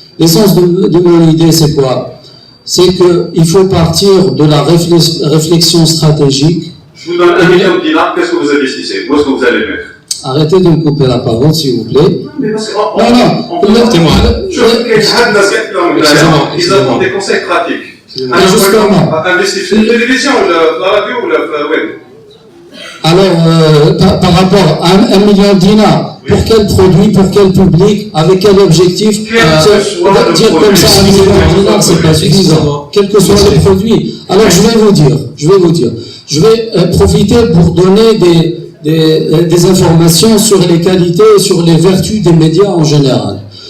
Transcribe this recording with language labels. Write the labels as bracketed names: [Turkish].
[French] L'essence de mon idée, c'est quoi? C'est qu'il faut partir de la réflexion stratégique. Je vous donne $1 million, qu'est-ce que vous investissez? Où est-ce que vous allez mettre? Arrêtez de me couper la parole, s'il vous plaît. Mais parce que écoutez-moi. ils ont des conseils pratiques. Justement. Investir [Arabic] في التلفزيون ولا في الراديو ولا في وين؟ [French] Alors, par rapport à 1 million de dinars, pour quel produit, pour quel public, avec quel objectif, dire comme ça 1 million de dinars, c'est pas suffisant, quels que soient les produits. Alors, je vais vous dire, je vais profiter pour donner des informations sur les qualités et sur les vertus des médias en général.